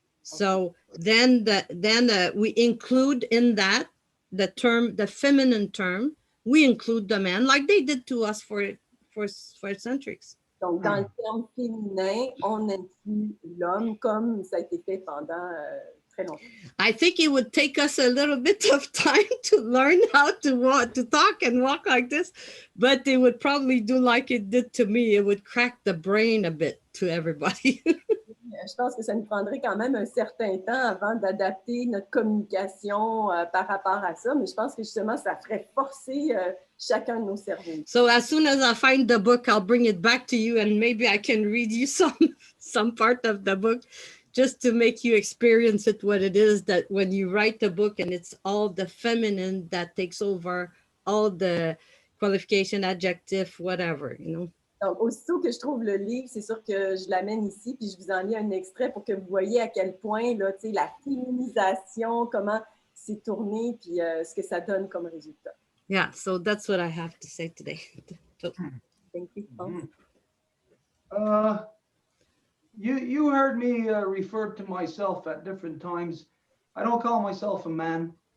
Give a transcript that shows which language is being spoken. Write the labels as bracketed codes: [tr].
[en] So then we include in that the term, the feminine term. We include the man like they did to us for centuries. [fr] Donc, dans le terme féminin, on inclut l'homme comme ça a été fait pendant très longtemps. [en] I think it would take us a little bit of time to learn how to talk and walk like this, but it would probably do like it did to me. It would crack the brain a bit to everybody. [fr] Je pense que ça nous prendrait quand même un certain temps avant d'adapter notre communication par rapport à ça, mais je pense que justement, ça ferait forcer chacun de nos cerveaux. [en] So as soon as I find the book, I'll bring it back to you and maybe I can read you some part of the book just to make you experience it, what it is that when you write the book and it's all the feminine that takes over all the qualification, adjective, whatever, you know. [fr] Donc, aussitôt que je trouve le livre, c'est sûr que je l'amène ici, puis je vous en lis un extrait pour que vous voyez à quel point là, la féminisation, comment c'est tourné, puis ce que ça donne comme résultat. [en] Yeah, so that's what I have to say today. So, Thank you. You heard me refer to myself at different times. I don't call myself a man.